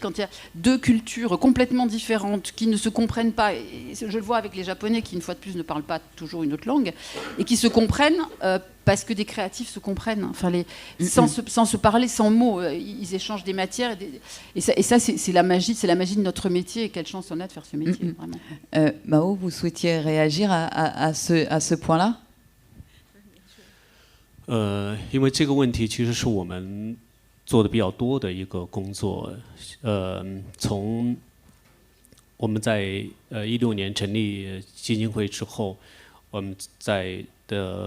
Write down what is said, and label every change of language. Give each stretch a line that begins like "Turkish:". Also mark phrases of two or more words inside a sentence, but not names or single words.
French: Quand il y a deux cultures complètement différentes qui ne se comprennent pas, et je le vois avec les Japonais qui, une fois de plus, ne parlent pas toujours une autre langue, et qui se comprennent parce que des créatifs se comprennent, enfin, sans se parler, sans mots, ils échangent des matières, et ça c'est la magie de notre métier, et quelle chance on a de faire ce métier, vraiment. Mao, vous souhaitiez réagir à ce point-là?
Chinese: 因为这个问题其实是我们做的比较多的一个工作，从我们在16年成立基金会之后，我们在的